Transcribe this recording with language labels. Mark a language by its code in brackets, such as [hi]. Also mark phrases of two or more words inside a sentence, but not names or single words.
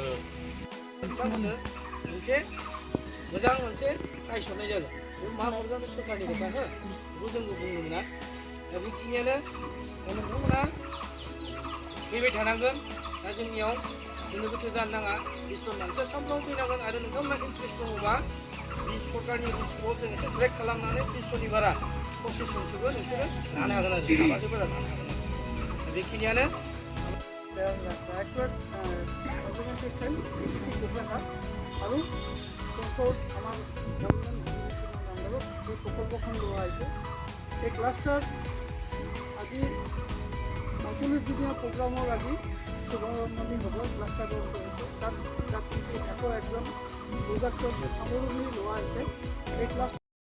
[brx] बिथांमोननो मोनसे मोजां मोनसे नायसननाय जादों बे मा हरगोन सरकारनि खोथा हो बेखौ जोंबो बुंनो मोना दा बेखिनियानो नोंथांमोना फैबाय थानांगोन दा जोंनियाव गोनो गोथो जानो नाङा 20 जन मानसिया सामफ्रामबो फैनांगोन आरो नोंथांमोना इन्ट्रेस्ट दङबा बे सरकारनि रुल्सखौ जों एसे ब्रेक खालामनानै 20 जननि बारा पसिस जनसोबो नोंसोरो लानो हागोन आरो माबासो बारा लानो हागोन दा बेखिनियानो [as] আৰু আমাৰ এই প্ৰকল্পখন লোৱা হৈছে এই ক্লাষ্টাৰ আজি ৪৫দিনীয়া প্ৰগ্ৰামৰ আজি শুভাৰম্ভণি হ'ব ক্লাষ্টাৰৰ তাত 101জন দুৰ্গাক্ষৰ সামৰণি লোৱা হৈছে এই ক্লাষ্টাৰ